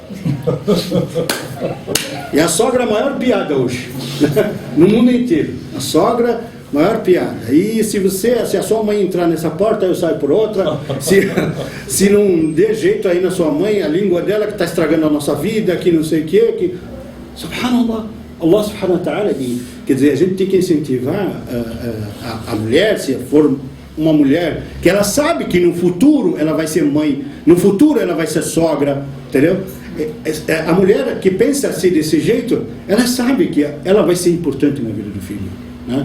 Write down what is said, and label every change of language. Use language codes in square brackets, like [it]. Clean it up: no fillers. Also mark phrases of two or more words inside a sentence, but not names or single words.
[pt] E a sogra é a maior piada hoje, no mundo inteiro. A sogra, maior piada. E se a sua mãe entrar nessa porta, eu saio por outra. Se não der jeito aí na sua mãe, a língua dela que está estragando a nossa vida, que não sei o quê, subhanallah. [ar] الله سبحانه وتعالى, [pt] quer dizer, a gente tem que incentivar a mulher, se for uma mulher, que ela sabe que no futuro ela vai ser mãe, no futuro ela vai ser sogra, entendeu? A mulher que pensa assim desse jeito, ela sabe que ela vai ser importante na vida do filho, né?